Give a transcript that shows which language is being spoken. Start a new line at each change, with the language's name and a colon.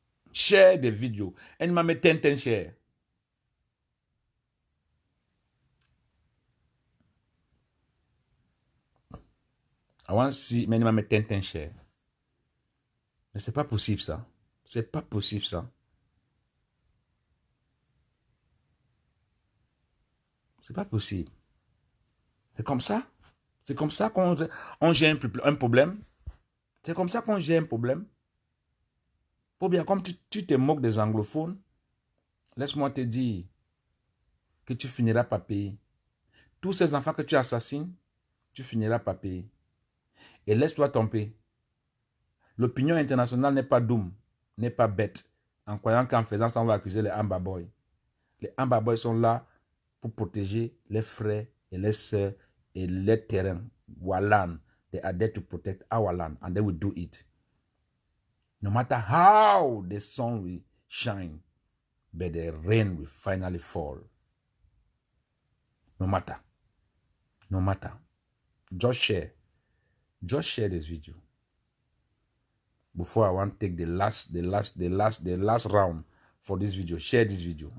English: Share the video. And mama 10 share. I want to see many mama 10 share.
French: Mais c'est pas possible ça. C'est pas possible ça. C'est pas possible. C'est comme ça. C'est comme ça qu'on gère un problème. C'est comme ça qu'on gère un problème. Pour bien, comme tu te moques des anglophones, laisse-moi te dire que tu finiras par payer. Tous ces enfants que tu assassines, tu finiras par payer. Et laisse-toi tomber. L'opinion internationale n'est pas doom, n'est pas bête, en croyant qu'en faisant ça, on va accuser les Amber Boys. Les Amber Boys sont là pour protéger les frères et les sœurs et les terrains.
English: Wallan, they are there to protect our land and they will do it. No matter how the sun will shine, but the rain will finally fall. No matter. No matter. Just share this video. Before I want to take the last round for this video, share this video.